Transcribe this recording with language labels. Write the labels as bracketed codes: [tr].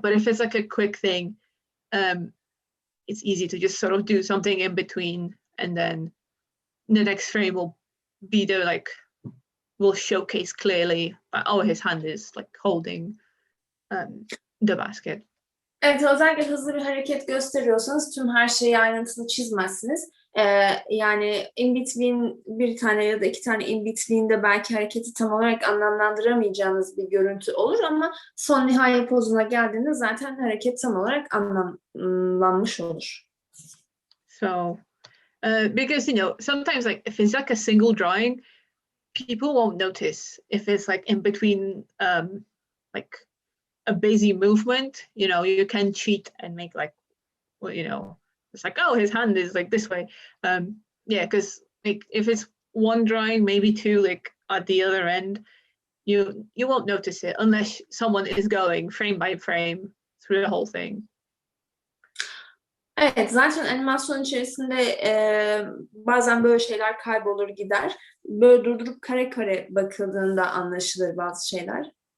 [en] But if it's like a quick thing, it's easy to just sort of do something in between, and then the next frame will showcase clearly, oh, his hand is like holding the basket. [tr] Evet, özellikle hızlı bir hareket gösteriyorsanız tüm her şeyi ayrıntılı çizmezsiniz. Yani in between, bir tane ya da iki tane in between'de belki hareketi tam olarak anlamlandıramayacağınız bir görüntü olur, ama son nihai pozuna geldiğinde zaten hareket tam olarak anlamlanmış olur. [en] So because sometimes like if it's like a single drawing, people won't notice if it's like in between like a busy movement. You can cheat and make like it's like, oh, his hand is like this way. Because like if it's one drawing, maybe two, like at the other end, you won't notice it unless someone is going frame by frame through the whole thing. [tr] Evet, zaten animasyon içerisinde bazen böyle şeyler kaybolur gider. Böyle durdurup kare kare bakıldığında anlaşılır bazı şeyler.